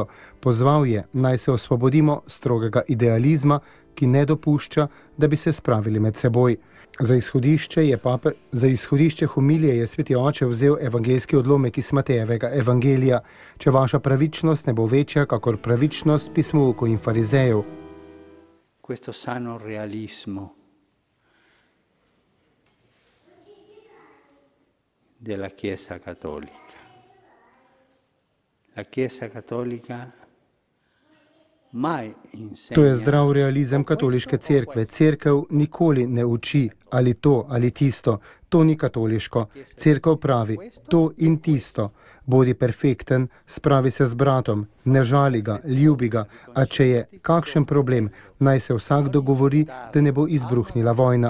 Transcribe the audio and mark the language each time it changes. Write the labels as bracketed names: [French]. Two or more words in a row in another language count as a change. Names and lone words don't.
[Slovenian] Pozval je, naj se osvobodimo strogega idealizma, ki ne dopušča, da bi se spravili med seboj. Za izhodišče homilije je Sveti Oče vzel evangeljski odlomek iz Matejevega evangelija: Če vaša pravičnost ne bo večja, kakor pravičnost pismoukov in farizejev. [Italian] Questo sano realismo della Chiesa Cattolica. La Chiesa Cattolica [Slovenian] To je zdrav realizem katoliške cerkve. Cerkev nikoli ne uči ali to ali tisto. To ni katoliško. Cerkev pravi to in tisto. Bodi perfekten, spravi se z bratom, ne žali ga, ljubi ga, a če je kakšen problem, naj se vsak dogovori, da ne bo izbruhnila vojna.